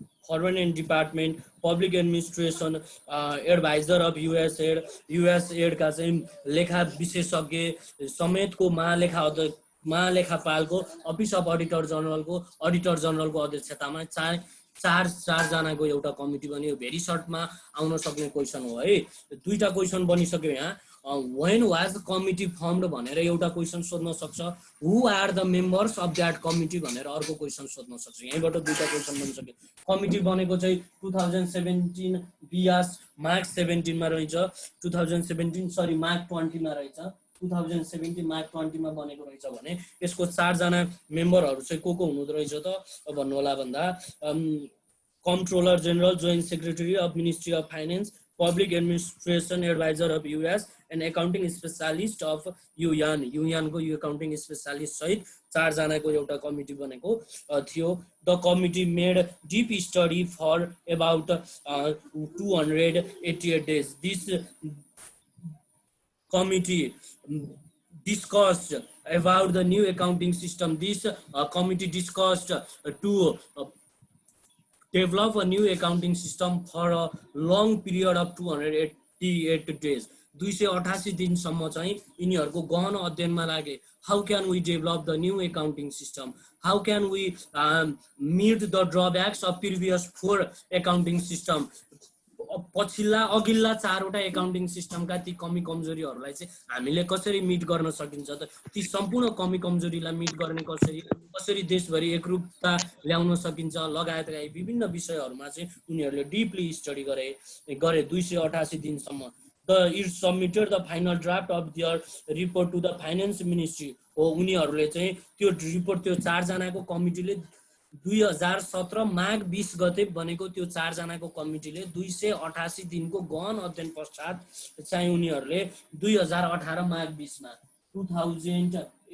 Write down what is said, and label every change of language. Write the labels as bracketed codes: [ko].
[ne] And department, public administration, adviser of युएसएड का चाहिँ लेखा विशेषज्ञ समेतको महालेखापालको अफिस अफ अडिटर जनरलको अध्यक्षतामा 4 जनाको एउटा कमिटी बन्यो। भेरी सर्टमा आउन सक्ने क्वेसन हो है। 2टा क्वेसन बनिसक्यो यहाँ। [en] when was the committee formed [ne] भनेर एउटा क्वेसन सोध्न सक्छ। [en] who are the members of that committee [ne] भनेर अर्को क्वेसन सोध्न सक्छ। यहीँबाट 2टा क्वेसन बनिसक्यो। कमिटी बनेको चाहिँ 2017 बियास मार्च 17 मा रहेछ, 2017 सरी मार्च 20 मा रहेछ, 2017 मार्च 20 मा बनेको रहेछ भने यसको 4 जना मेम्बरहरू चाहिँ को हुनुहुँदो रहेछ त भन्नु होला भन्दा कम्ट्रोलर general, joint secretary of ministry of finance, public administration adviser of US and accounting स्पेसालिस्ट of युएनको यो एकाउन्टिङ स्पेसालिस्ट सहित 4 जनाको एउटा कमिटी बनेको थियो। [en] The committee made deep study for about 288 days. This committee discussed about the new accounting system. This committee discussed to develop a new accounting system for a long period of 288 days. [ne] 288 दिनसम्म चाहिँ यिनीहरूको गहन अध्ययनमा लागे। [en] How can we develop the new accounting system? How can we meet the drawbacks of previous 4 accounting system? [ne] अघिल्ला 4वटा accounting सिस्टमका ती कमी कमजोरीहरूलाई चाहिँ हामीले कसरी मिट गर्न सकिन्छ त, ती सम्पूर्ण कमी कमजोरीलाई मिट गर्ने कसरी देशभरि एकरूपता ल्याउन सकिन्छ लगायतका विभिन्न विषयहरूमा चाहिँ उनीहरूले डिपली स्टडी गरे 288 दिनसम्म। [en] It submitted the final draft of their report to the finance ministry. [ne] हो उनीहरूले चाहिँ त्यो रिपोर्ट, त्यो 4 जनाको कमिटीले 2017 माघ 20 गते बनेको त्यो 4 जनाको कमिटीले 288 दिनको गहन अध्ययन पश्चात चाहिँ उनीहरूले 2018 माघ 20 मा 2018